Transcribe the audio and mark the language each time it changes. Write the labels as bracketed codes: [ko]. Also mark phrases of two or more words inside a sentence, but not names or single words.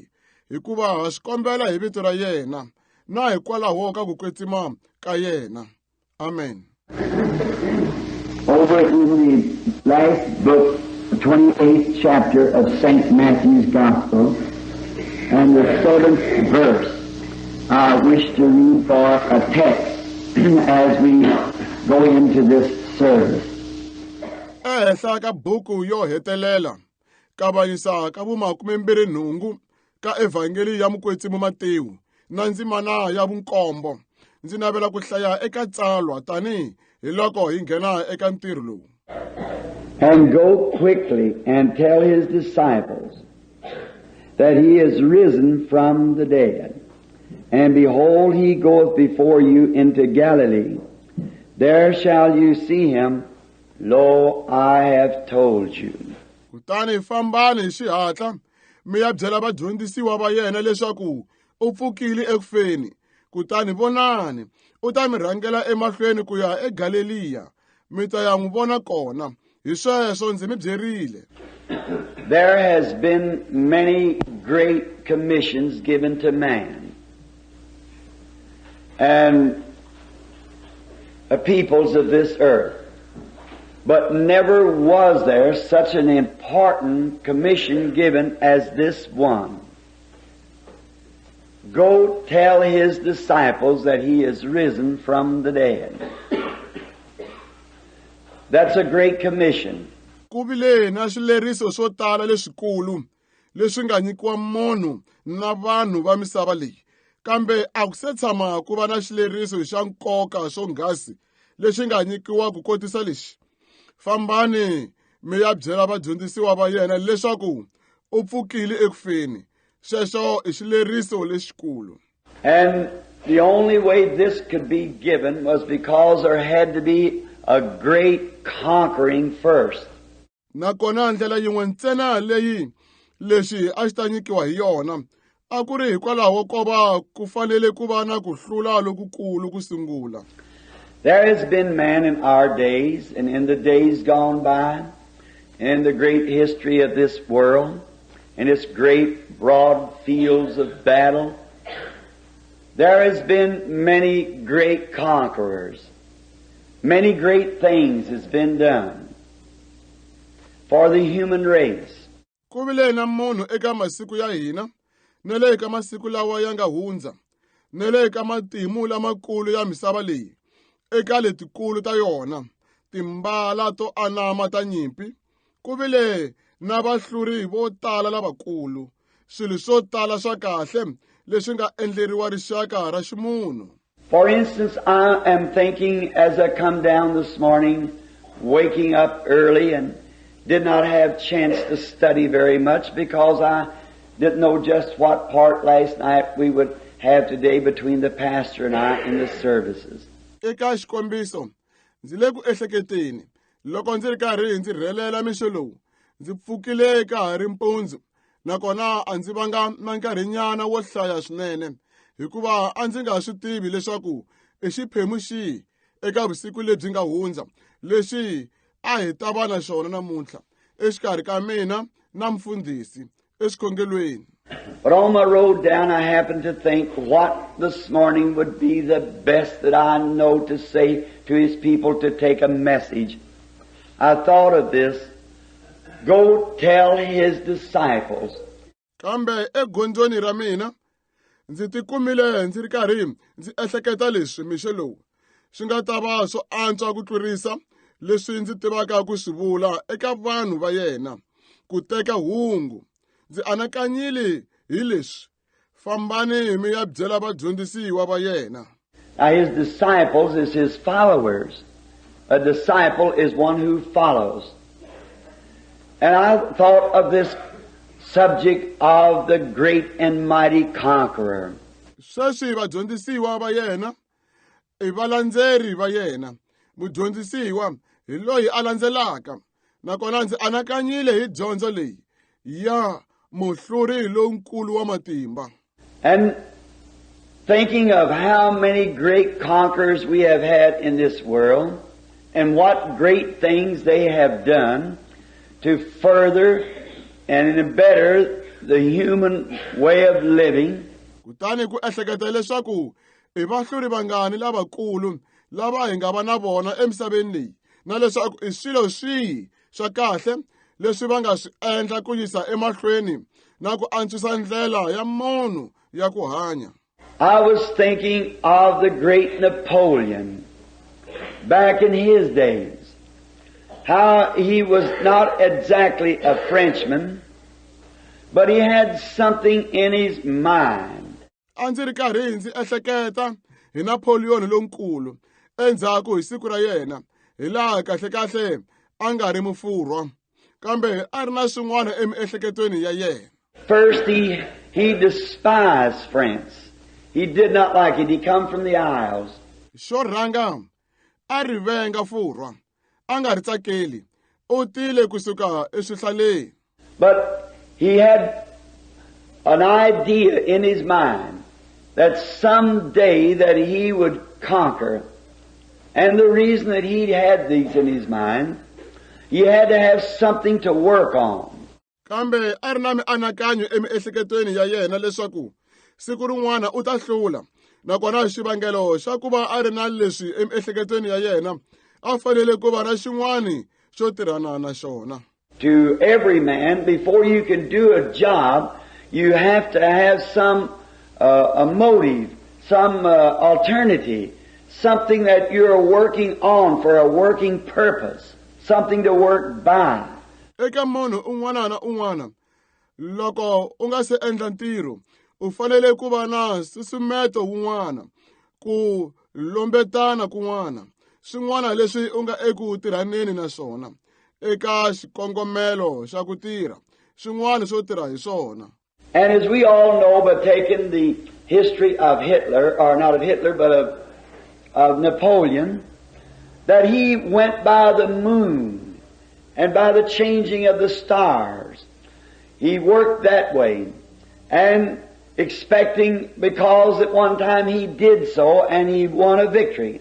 [ts] Hikuva ha swi kombela hi vito ra yena na hikwalaho ka ku kwetsima ka yena. Amen. [en] Over in the last book, 28th chapter of St. Matthew's Gospel, and the 7th verse, I wish to read for a text as we go into this service. [ts] Ehehla ka buku yo hetelela kavanyisa ka vu-28 ka evhangeli ya mukwetsimu Matewu na ndzimana ya vu-7. Ndzi navela ku hlaya eka tsalwa tani hi loko hi nghena eka ntirho lowu. [en] And go quickly and tell his disciples that he is risen from the dead. And behold, he goeth before you into Galilee. There shall you see him. Lo, I have told you. [ts] Kutani fambani hi xihatla mi ya byela vadyondzisiwa va yena leswaku u pfukile ekufeni. Kutani vonani u ta mi rhangela emahlweni ku ya eGalileya, mi ta ya n'wi vona kona. Hi sweswo ndzi mi byerile. [en] There has been many great commissions given to man and the peoples of this earth. But never was there such an important commission given as this one. Go tell his disciples that he is risen from the dead. That's a great commission. [ts] Ku vile na swileriso swo tala leswikulu leswi nga nyikiwa munhu na vanhu va misava leyi. Kambe a ku se tshama ku va na xileriso xa nkoka swonghasi leswi nga nyikiwa ku kotisa lexi. Fambani mi ya byela vadyondzisiwa va yena leswaku u pfukile ekufeni. Xexo I xileriso lexikulu. [en] And the only way this could be given was because there had to be a great conquering first. [ts] Nakona ndlela yin'we ntsena leyi lexi a xi ta nyikiwa hi yona a ku ri hikwalaho ko va ku fanele ku va na ku hlula lokukulu ku sungula. [en] There has been man in our days and in the days gone by, in the great history of this world, in its great broad fields of battle, there has been many great conquerors. Many great things has been done for the human race. [ts] Ku vile na munhu eka masiku ya hina, na le eka masiku lawa ya nga hundza, na le eka matimu lamakulu ya misava leyi, eka letikulu ta yona, timbala to anama ta nyimpi, ku vile na vahluri vo tala lavakulu, swilo swo tala swa kahle leswi nga endleriwa rixaka ra ximunhu. [en] For instance, I am thinking as I come down this morning, waking up early and did not have chance to study very much because I didn't know just what part last night we would have today between the pastor and I in the services. [ts] Eka xikombiso, ndzi le ku ehleketeni, loko ndzi ri karhi ndzi rhelela mixo lowu, ndzi pfukile ka ha ri mpundzu, nakona a ndzi vanga na nkarhinyana wo hlaya swinene, hikuva a ndzi nga swi tivi leswaku I xiphemu xihi eka vusiku lebyi nga hundza, lexi a hi ta va na xona namuntlha, exikarhi ka mina na mfundhisi, exikhongelweni. [en] But on my road down, I happened to think what this morning would be the best that I know to say to His people to take a message. I thought of this. Go tell His disciples. [ts] Kambe egondzweni ra mina, ndzi tikumile ndzi ri karhi ndzi ehleketa leswi mixo lowu swi nga ta va swo antswa ku tlurisa leswi ndzi tivaka ku swi vula eka vanhu va yena, ku teka hungu. Ndzi anakanyile hi leswi, fambani mi ya byela vadyondzisiwa va yena. [en] Now His disciples is His followers. A disciple is one who follows. And I thought of this subject of the great and mighty conqueror. [ts] Sweswi vadyondzisiwa va yena I valandzeri va yena, mudyondzisiwa hi loyi a landzelaka, nakona ndzi anakanyile hi dyondzo leyi ya Muhluri Lonkulu wa Matimba. [en] And thinking of how many great conquerors we have had in this world and what great things they have done to further and better the human way of living. [ts] Kutani ku ehleketa leswaku I vahluri vangani lavakulu lava hi nga va na vona emisaveni leyi, na leswaku I swilo swihi swa kahle leswi va nga swi endla ku yisa emahlweni na ku antswisa ndlela ya munhu ya ku hanya. [en] I was thinking of the great Napoleon back in his days. How he was not exactly a Frenchman, but he had something in his mind. [ts] A ndzi ri karhi ndzi ehleketa hi Napoleon Lonkulu endzhaku hi siku ra yena, hi laha kahle a nga ri mufurwa, kambe a ri na swin'wana emiehleketweni ya yena. [en] First, he despised France. He did not like it. He come from the Isles. [ts] Xo rhanga a ri venga furwa, a nga ri tsakeli, u tile kusuka eswihlaleni. [en] But he had an idea in his mind that someday that he would conquer. And the reason that he had these in his mind, he had to have something to work on. [ts] Kambe a ri na mianakanyo emiehleketweni ya yena leswaku siku rin'wana u ta hlula, nakona xivangelo xa ku va a ri na leswi emiehleketweni ya yena a fanele ku va na xin'wana xo tirhana na xona. [en] To every man, before you can do a job, you have to have some a motive, some alternative, something that you're working on for a working purpose, something to work by. [ts] Eka munhu un'wana na un'wana, loko u nga se endla ntirho, u fanele ku va na susumeto wun'wana, ku lombetana kun'wana, swin'wana leswi u nga eku tirhaneni na swona. eka xikongomelo xa ku tirha swin'wana swo tirha hi swona. [en] And as we all know, by taking the history of Hitler, or not of Hitler, but of Napoleon, that he went by the moon and by the changing of the stars. He worked that way, and expecting, because at one time he did so and he won a victory.